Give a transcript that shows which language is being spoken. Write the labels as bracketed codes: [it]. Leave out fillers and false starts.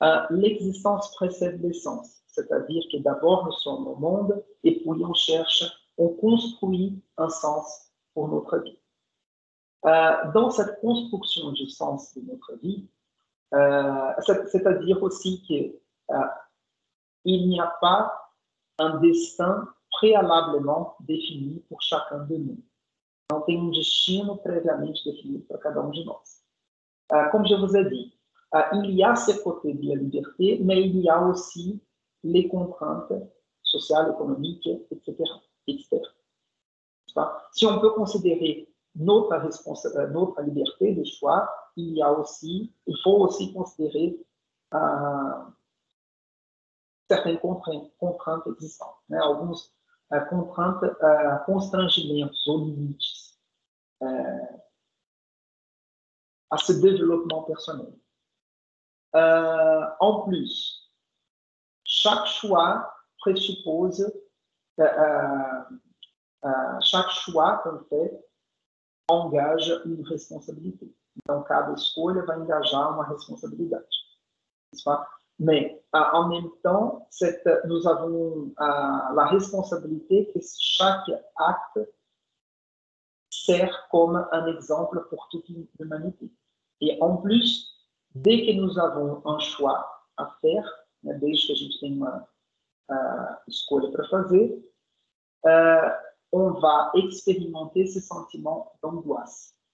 [fr] L'existence précède l'essence, c'est-à-dire que d'abord nous sommes au monde et puis on construit un sens pour notre vie. Dans cette construction du sens de notre vie, c'est-à-dire aussi qu'il n'y a pas un destin préalablement défini pour chacun de nous. [pt] Não tem destino préviamente definido para cada de nós. [fr] Comme je vous ai dit, il y a ce côté de la liberté, mais il y a aussi les contraintes sociales, économiques, etc. etc. Si on peut considérer notre liberté de choix, il faut aussi considérer certaines contraintes existantes, [pt] né? Algumas contraintes, constrangimentos ou limites [fr] à ce développement personnel. En plus, chaque choix présuppose, chaque choix qu'on fait engage une responsabilité. [pt] Então, cada escolha vai engajar uma responsabilidade. [fr] Mais en même temps, nous avons la responsabilité que chaque acte sert comme un exemple pour toute l'humanité. Et en plus, dès que nous avons un choix à faire, [pt] né, desde que a gente tem uma escolha para fazer, [fr] on va expérimenter ce sentiment d'angoisse.